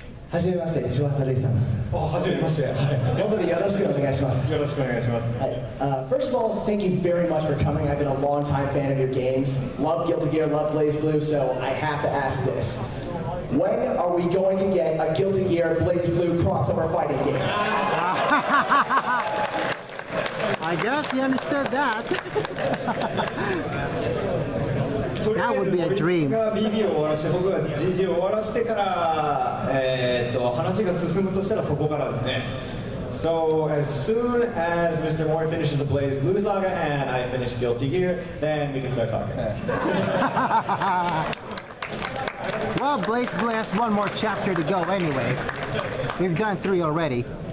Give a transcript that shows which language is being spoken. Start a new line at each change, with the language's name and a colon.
Japanese: はじめまして、石渡レイさん。はじめまして。本当によろしくお願いします。よろしくお願いします。
English: First of all, thank you very much for coming. I've been a long-time fan of your games. Love Guilty Gear, love Blaze Blue, so I have to ask this. When are we going to get a Guilty Gear Blaze Blue crossover fighting game? I guess you understood that. That would be a dream.
Japanese: が BB を終わらして、僕が GG を終わらしてから、話が進むとしたらそこからですね。
English: So as soon as Mr. Moore finishes the Blaze Blue Saga and I finish Guilty Gear, then we can start talking. Well, Blaze Blue has one more chapter to go anyway. We've done 3 already.